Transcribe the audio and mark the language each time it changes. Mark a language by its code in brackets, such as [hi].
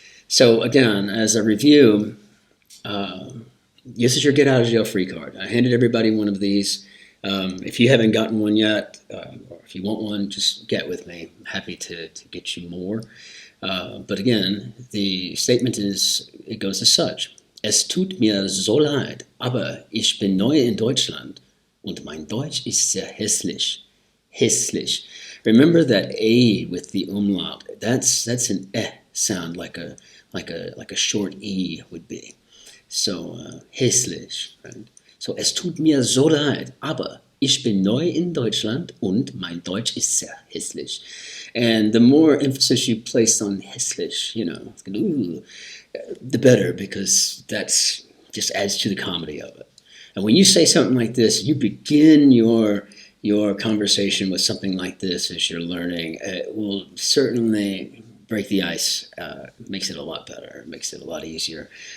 [en] So again, as a review, this is your get out of jail free card. I handed everybody one of these. If you haven't gotten one yet, or if you want one, just get with me. I'm happy to get you more. But again, the statement it goes as such. [de] Es tut mir so leid, aber ich bin neu in Deutschland und mein Deutsch ist sehr hässlich. Hässlich. [en] Remember that A with the umlaut. That's an sound like a short E would be. So, hässlich. Right? [de] So, es tut mir so leid, aber ich bin neu in Deutschland und mein Deutsch ist sehr hässlich. [en] And the more emphasis you place on hässlich, the better, because that's just adds to the comedy of it. And when you say something like this, you begin your conversation with something like this as you're learning. It will certainly break the ice, makes it a lot better, makes it a lot easier.